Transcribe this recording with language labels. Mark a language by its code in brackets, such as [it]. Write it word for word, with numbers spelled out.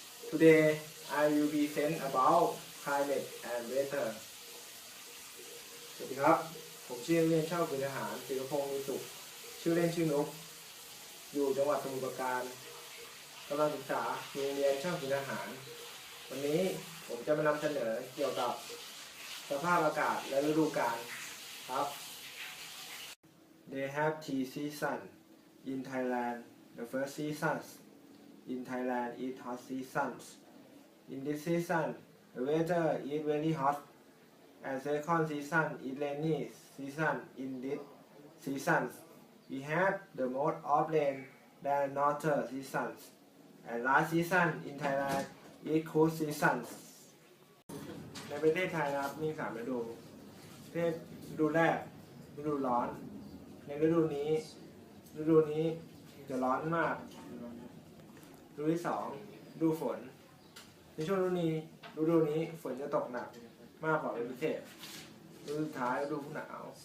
[en] Today, I will present about climate and weather. [th] สวัสดีครับ ผมชื่อเล่นชอบคุณอาหารศิรพงศ์มีสุข ชื่อเล่นชื่อนุก อยู่จังหวัดสมุทรปราการกำลังศึกษาโรงเรียนชอบคุณอาหาร วันนี้ผมจะมานำเสนอเกี่ยวกับสภาพอากาศและฤดูกาลครับ [en] They have three seasons in Thailand. The first season in Thailand is hot season. In this season, the weather is very hot. And second season is rainy season. In this season, we have the most of rain than northern seasons. And last season in Thailand is cool season. [th] ในประเทศไทยนะครับมีสามฤดูประเทศฤดูแรกฤดูร้อน ในฤดูนี้ฤดูนี้จะร้อนมากฤดูที่สองฤดูฝน ในช่วงฤดูนี้ฤดูนี้ฝนจะตกหนักมากกว่าเป็นพิเศษฤดูสุดท้ายฤดูหนาว